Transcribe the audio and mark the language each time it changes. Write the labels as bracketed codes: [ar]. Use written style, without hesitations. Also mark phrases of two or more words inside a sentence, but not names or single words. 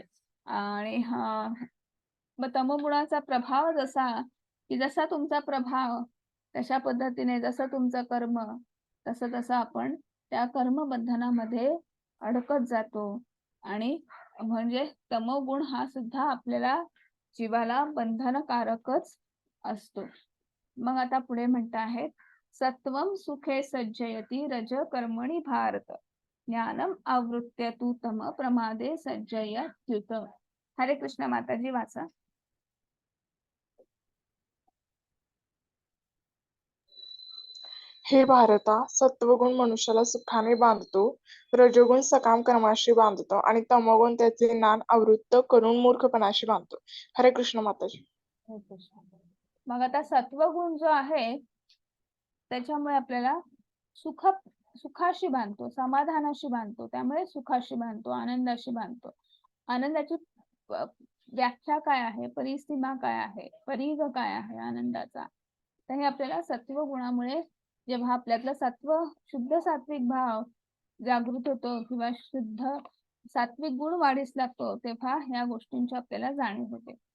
[mr] आणि मग तमोगुणाचा प्रभाव जसा की जसा तुमचा प्रभाव तशा पद्धतीने जसं तुमचं कर्म तसं तसं आपण त्या कर्मबंधनामध्ये अडकत जातो. आणि म्हणजे तमोगुण हा सुद्धा आपल्याला जीवाला बंधनकारकच असतो. मग आता पुढे म्हणत आहेत [sa] सत्वं सुखे सज्जयती रज कर्मणि भारत ज्ञानम आवृत्य तू तम प्रमादे सज्जयत्युत. [mr] हरे कृष्ण. माताजी वाचा. हे भारता, सत्वगुण मनुष्याला सुखाने बांधतो, रजोगुण सकाम कर्माशी बांधतो आणि तमोगुण त्याचे ज्ञान आवृत्त करून मूर्खपणाशी बांधतो. हरे कृष्ण माताजी. मग आता सत्वगुण जो आहे त्याच्यामुळे आपल्याला सुखाशी बांधतो, समाधानाशी बांधतो, त्यामुळे सुखाशी बांधतो, आनंदाशी बांधतो. आनंदाची व्याख्या काय आहे, परिसीमा काय आहे, परीघ काय आहे आनंदाचा, तर हे आपल्याला सत्व गुणामुळे जेव्हा आपल्यातलं शुद्ध सात्विक भाव जागृत होतो किंवा शुद्ध सात्विक गुण वाढीस लागतो तेव्हा ह्या गोष्टींची आपल्याला जाणीव होते.